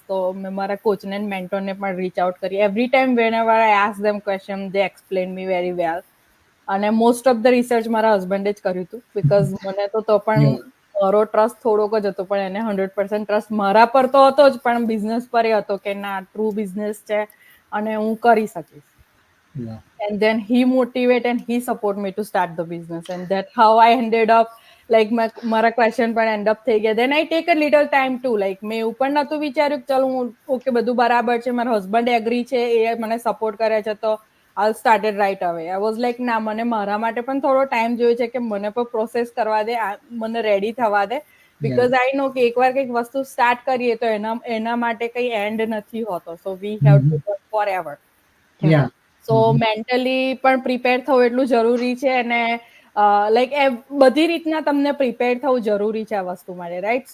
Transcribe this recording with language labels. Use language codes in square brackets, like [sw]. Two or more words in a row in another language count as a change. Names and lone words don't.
[gu] તો મેં મારા કોચને એન્ડ મેન્ટોરને પણ રીચ આઉટ કરી. [en] Every time whenever I ask them question, they explain me very well. [gu] અને [en] most of the research [gu] મારા હસબન્ડે જ કર્યું હતું, બીકોઝ મને તો પણ મારો ટ્રસ્ટ થોડોક જ હતો, પણ એને 100% ટ્રસ્ટ મારા પર તો હતો જ, પણ બિઝનેસ પર એ હતો કે ના [en] true business [gu] છે અને હું કરી શકીશ. [en] Yeah. And then he motivate and he support me to start the business, and that's how I ended up like [gu] મારા ક્વેશ્ચન પણ એન્ડ અપ થઈ ગયા. [en] then I take a little time too, like [gu] મેં એવું પણ નહોતું વિચાર્યું કે ચલો હું ઓકે બધું બરાબર છે, મારા હસબન્ડ એગ્રી છે, એ મને સપોર્ટ કરે છે, તો [en] I'll start it right away. I was like [gu] ના, મને મારા માટે પણ થોડો ટાઈમ જોઈએ છે કે મને પણ પ્રોસેસ કરવા દે, મને રેડી થવા દે, [en] because I know [gu] કે એકવાર કંઈક વસ્તુ સ્ટાર્ટ કરીએ તો એના માટે કંઈ એન્ડ નથી હોતો. [en] So we have to work forever. Yeah. [gu] સો મેન્ટલી પણ પ્રિપેર થવું એટલું જરૂરી છે, અને લાઈક બધી રીતના તમને પ્રિપેર થવું જરૂરી છે આ વસ્તુ માટે, રાઈટ.